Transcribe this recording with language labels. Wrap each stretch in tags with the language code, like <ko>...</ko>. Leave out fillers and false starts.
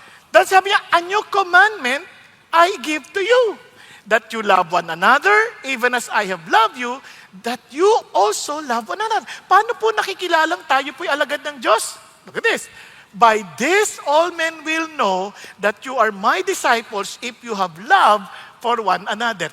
<tl>Dahil sabi niya,</tl> <en>a new commandment I give to you, that you love one another, even as I have loved you, that you also love one another.</en> <tl>Paano po nakikilalang tayo po'y alagad ng Diyos?</tl> <en>Look at this. By this, all men will know that you are my disciples if you have love for one another.</en>